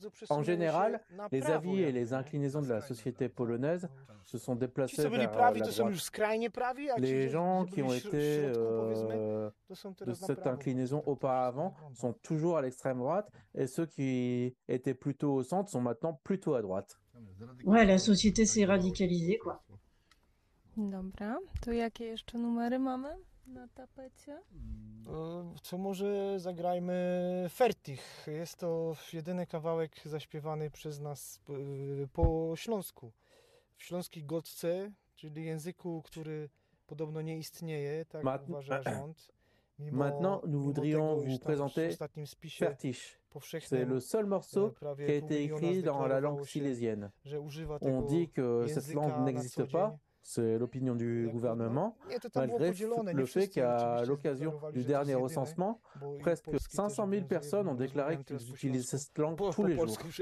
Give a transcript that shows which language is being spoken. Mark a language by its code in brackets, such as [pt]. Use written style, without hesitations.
[fr] En général, les avis et les inclinaisons de la société polonaise se sont déplacés vers la droite. Les gens qui ont été de cette inclinaison auparavant sont toujours à l'extrême droite et ceux qui étaient plutôt au centre sont maintenant plutôt à droite. Ouais, la société s'est radicalisée, quoi. [pl] Dobra, to jakie jeszcze numery mamy na tapecie? Co może zagrajmy Fertich. Jest to jedyny kawałek zaśpiewany przez nas po śląsku. W śląskiej godce, czyli języku, który podobno nie istnieje, tak uważa rząd. [fr] Maintenant, nous voudrions vous présenter Fertich. C'est le seul morceau qui a été écrit dans la langue silésienne. On dit que cette langue n'existe pas, c'est l'opinion du gouvernement, malgré le fait qu'à l'occasion du dernier recensement, presque 500 000 personnes ont déclaré qu'ils utilisaient cette langue tous les jours.